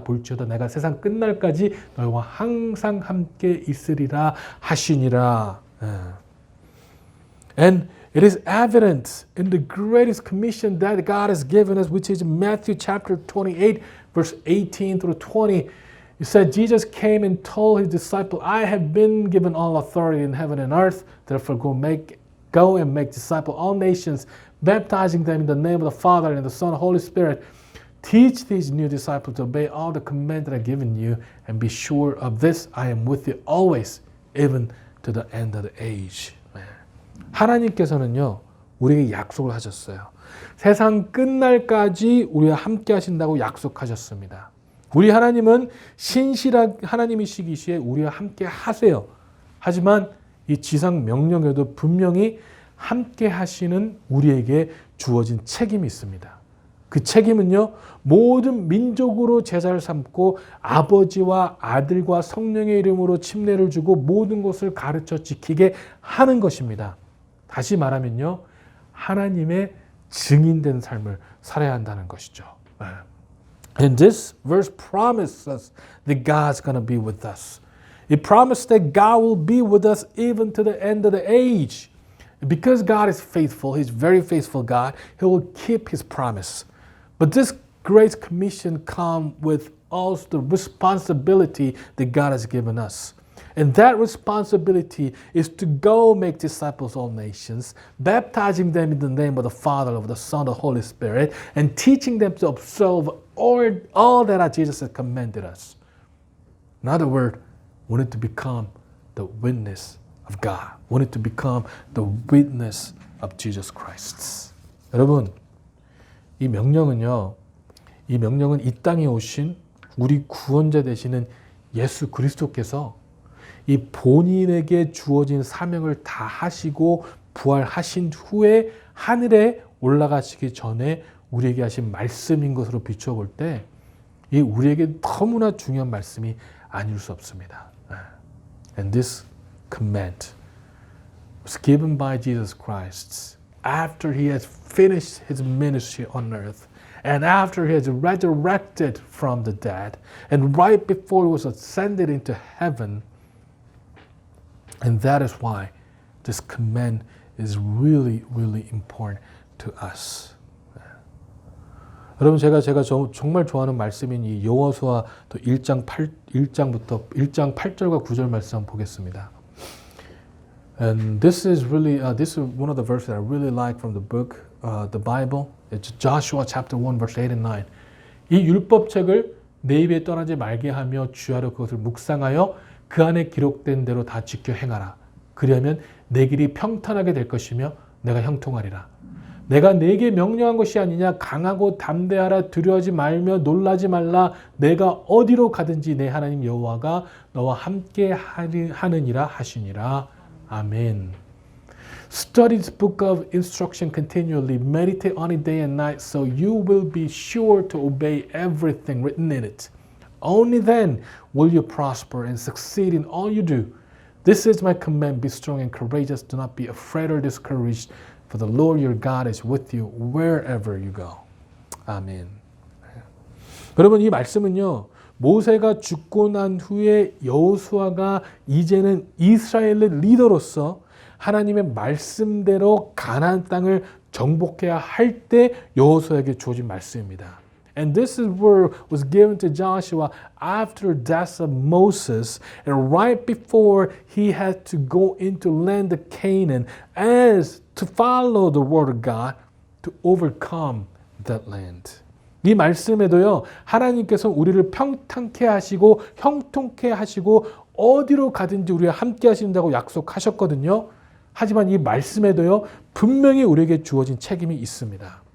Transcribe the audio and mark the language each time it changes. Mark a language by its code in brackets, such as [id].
[ko] 볼지어다 내가 세상 끝날까지 너희와 항상 함께 있으리라 하시니라. [en] And it is evident in the greatest commission that God has given us, which is Matthew chapter 28, verse 18 through 20. It said, Jesus came and told His disciples, I have been given all authority in heaven and earth. Therefore go and make disciples all nations, baptizing them in the name of the Father and the Son and the Holy Spirit. Teach these new disciples to obey all the commands that I have given you, and be sure of this, I am with you always, even to the end of the age. [ko] 하나님께서는요, 우리에게 약속을 하셨어요. 세상 끝날까지 우리와 함께 하신다고 약속하셨습니다. 우리 하나님은 신실한 하나님이시기에 우리와 함께 하세요. 하지만 이 지상 명령에도 분명히 함께 하시는 우리에게 주어진 책임이 있습니다. 그 책임은요, 모든 민족으로 제자를 삼고 아버지와 아들과 성령의 이름으로 침례를 주고 모든 것을 가르쳐 지키게 하는 것입니다. 다시 말하면요, 하나님의 증인된 삶을 살아야 한다는 것이죠. [en] And this verse promises us that God's going to be with us. It promises that God will be with us even to the end of the age. Because God is faithful, He's very faithful God, He will keep His promise. But this great commission comes with also the responsibility that God has given us. And that responsibility is to go make disciples of all nations, baptizing them in the name of the Father, of the Son, of the Holy Spirit, and teaching them to observe all that Jesus has commanded us. In other words, we need to become the witness of God. We need to become the witness of Jesus Christ. [ko] 여러분, 이 명령은 이 땅에 오신 우리 구원자 되시는 예수 그리스도께서 이 본인에게 주어진 사명을 다 하시고 부활하신 후에 하늘에 올라가시기 전에 우리에게 하신 말씀인 것으로 비춰볼 때 이 우리에게 너무나 중요한 말씀이 아닐 수 없습니다. [en] And this command was given by Jesus Christ after He has finished His ministry on earth and after He has resurrected from the dead and right before He was ascended into heaven. And that is why this command is really, really important to us. [ko] 여러분, 제가 정말 좋아하는 말씀인 이 여호수아 1장 8절과 9절 말씀 한번 보겠습니다. [en] And this is really one of the verses that I really like from the book, the Bible. It's Joshua chapter 1, verse 8 and 9. [ko] 이 율법책을 내 입에 떠나지 말게 하며 주야로 그것을 묵상하여 그 안에 기록된 대로 다 지켜 행하라. 그러면 내 길이 평탄하게 될 것이며 내가 형통하리라. 내가 네게 명령한 것이 아니냐. 강하고 담대하라. 두려워하지 말며 놀라지 말라. 내가 어디로 가든지 내 하나님 여호와가 너와 함께 하느니라 하시니라. 아멘. [en] Study this book of instruction continually. Meditate on it day and night so you will be sure to obey everything written in it. Only then will you prosper and succeed in all you do. This is my command. Be strong and courageous. Do not be afraid or discouraged. For the Lord your God is with you wherever you go. [ko] 아멘. 여러분 이 말씀은요. 모세가 죽고 난 후에 여호수아가 이제는 이스라엘의 리더로서 하나님의 말씀대로 가나안 땅을 정복해야 할 때 여호수아에게 주어진 말씀입니다. [en] And this word was given to Joshua after the death of Moses and right before he had to go into land of Canaan as to follow the word of God to overcome that land. [ko] 이 말씀에도요. 하나님께서 우리를 평탄케 하시고 형통케 하시고 어디로 가든지 우리와 함께 하신다고 약속하셨거든요. 하지만 이 말씀에도요. 분명히 우리에게 주어진 책임이 있습니다.